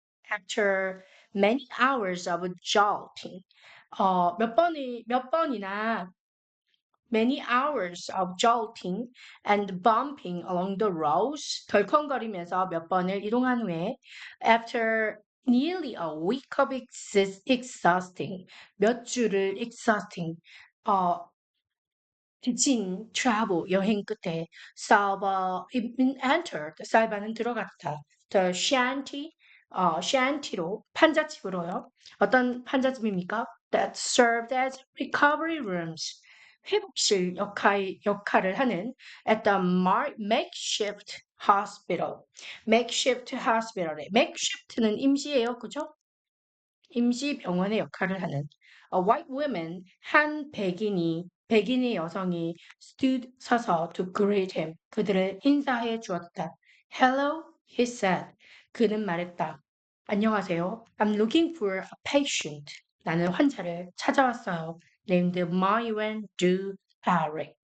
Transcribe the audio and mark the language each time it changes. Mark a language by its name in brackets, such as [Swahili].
[English] After many hours of jolting, [Korean] 몇 번이나 [English] many hours of jolting and bumping along the roads, [Korean] 덜컹거리면서 몇 번을 이동한 후에, [English] after nearly a week of exhausting, [Korean] 몇 주를 [English] exhausting, [Korean] 어, 지친 [English] travel, [Korean] 여행 끝에, [English] Salva entered, [Korean] 살바는 들어갔다. [English] The shanty, shanty로, [Korean] 판잣집으로요. 어떤 판잣집입니까? [English] That served as recovery rooms. [Korean] 회복실 역할을 하는 [English] at the makeshift hospital. [Korean] makeshift hospital에 makeshift는 임시예요, 그죠? 임시 병원의 역할을 하는 [English] a white woman, [Korean] 한 백인의 여성이 stood 서서 [English] to greet him, [Korean] 그들을 인사해 주었다. [English] Hello, he said. [Korean] 그는 말했다. 안녕하세요. [English] I'm looking for a patient. [Korean] 나는 환자를 찾아왔어요. [English] named Mywen Du Eric.